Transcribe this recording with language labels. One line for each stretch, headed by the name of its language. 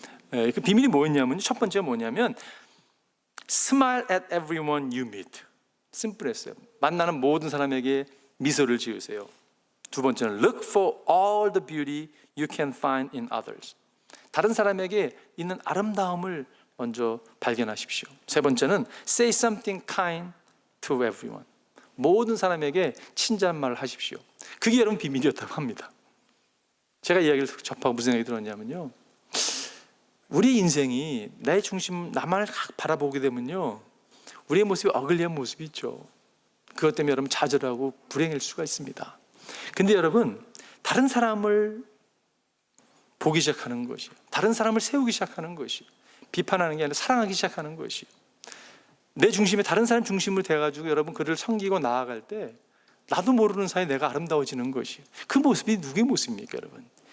Korean: 네, 그 비밀이 뭐였냐면, 첫 번째가 뭐냐면
English: Smile at everyone you meet.
Korean: 심플했어요. 만나는 모든 사람에게 미소를 지으세요. 두 번째는
English: look for all the beauty you can find in others.
Korean: 다른 사람에게 있는 아름다움을 먼저 발견하십시오. 세 번째는
English: say something kind to everyone.
Korean: 모든 사람에게 친절말을 하십시오. 그게 여러분 비밀이었다고 합니다. 제가 이야기를 접하고 무슨 생각이 들었냐면요, 우리 인생이 내 중심, 나만을 바라보게 되면요, 우리의 모습이 어글리한 모습이 있죠. 그것 때문에 여러분 좌절하고 불행할 수가 있습니다. 근데 여러분, 다른 사람을 보기 시작하는 것이, 다른 사람을 세우기 시작하는 것이, 비판하는 게 아니라 사랑하기 시작하는 것이, 내 중심에 다른 사람 중심으로 돼가지고 여러분 그를 섬기고 나아갈 때 나도 모르는 사이에 내가 아름다워지는 것이, 그 모습이 누구의 모습입니까 여러분?